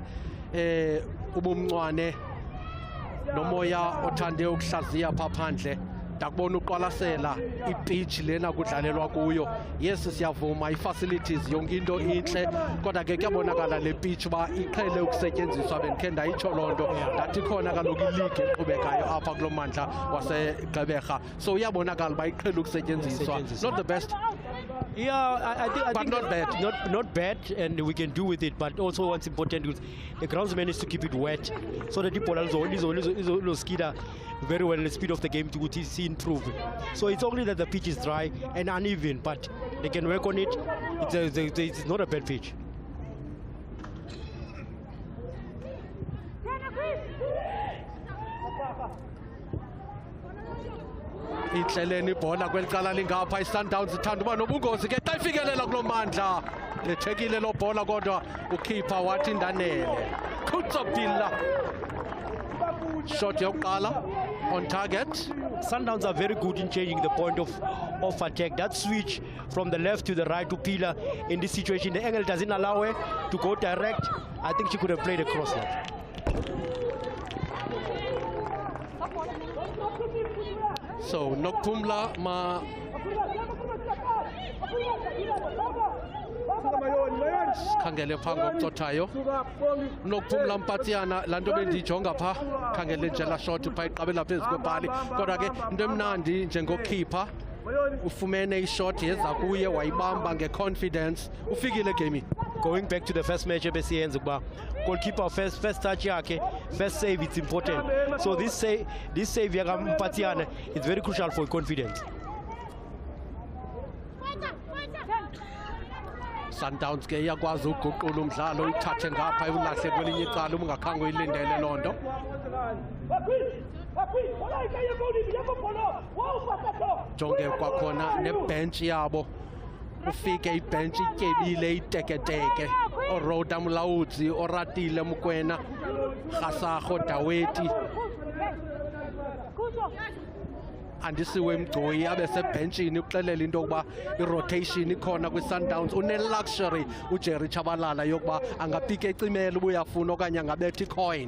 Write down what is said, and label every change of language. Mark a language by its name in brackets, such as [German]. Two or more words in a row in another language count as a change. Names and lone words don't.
[Xhosa] ubumncwane nomoya othande ukuhlaziya pha phandle ndakubona uqwalasela ipitch lena kudlalelwa kuyo yes siyavuma i-facilities yonke into intle kodwa ke kuyabonakala le pitch uba iqhele ukusetyenziswa bendikhe ndayitsho loo nto ndathi khona kaloku iligi eqhubekayo apha kulo mmandla waseGqeberha so uyabonakala uba iqhele ukusetyenziswa [English] not the best Yeah, I think not bad. Not bad, and we can do with it. But also, what's important is the groundsman is to keep it wet, so that the ball is skida very well in the speed of the game to see improve. So it's only that the pitch is dry and uneven, but they can work on it. It's not a bad pitch. [Xhosa] Ihleleni ibhola kwelicala lingapha iSundowns ithanda uba nobungozi ke xa ifikelela kulo mandla ethekile lo bhola kodwa ukhipha wathi ndanele Kutsopila shot yokuqala [English] on target. Sundowns are very good in changing the point of attack. That switch from the left to the right to Pila in this situation, the angle doesn't allow her to go direct. I think she could have played across that. [Xhosa] So Nokpumla ma khangele pha ngomcothayo Nokpumla Mpatsiana laa nto bendiyijonga pha khangele nje laa shot pha iqabela phezu kwebhali kodwa ke into emnandi njengokhipha ufumene ishot yeza kuye wayibamba ngeconfidence ufikile gaming. [English] Going back to the first match [Xhosa] ebesiyenza kuba [English] goalkeeper first touch yakhe, first save, it's important. So this save yaka Mpatsiana is very crucial for confidence. [Xhosa] Sundowns ke iyakwazi uguqula umdlalo ithathe ngapha ulahle kwelinye icala ungakhange uyilindele loo nto. Jonge kwakhona nebhench yabo ufike ibhench ityebile iteketeke oroda Mulaudzi oratile Mokwena Kgasago Daweti andisiwe Mgcoyi abe sebhenchini uxelela into yokuba irotation ikhona kwi-Sundowns une-luxury uJerry Chabalala yokuba angapika ecimela uba uyafuna okanye angabetha icoin.